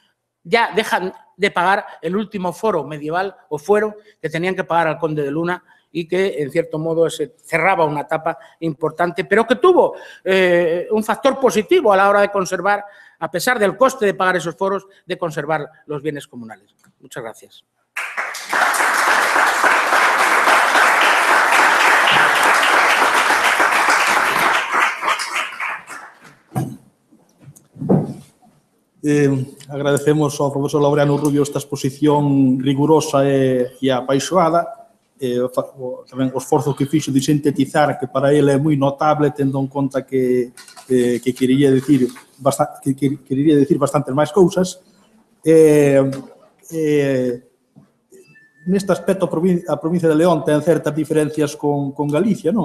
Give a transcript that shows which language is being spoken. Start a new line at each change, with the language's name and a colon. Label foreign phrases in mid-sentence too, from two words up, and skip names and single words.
Spanish: ya dejan de pagar el último foro medieval o fuero que tenían que pagar al conde de Luna y que, en cierto modo, se cerraba una etapa importante, pero que tuvo un factor positivo a la hora de conservar, a pesar del coste de pagar esos foros, de conservar los bienes comunales. Muchas gracias.
Galician: Agradecemos ao profesor Laureano Rubio esta exposición rigurosa e apaixoada, tamén o esforzo que fixo de sintetizar, que para ele é moi notable, tendo en conta que quería decir bastantes máis cousas. Neste aspecto, a provincia de León ten certas diferencias con Galicia, non?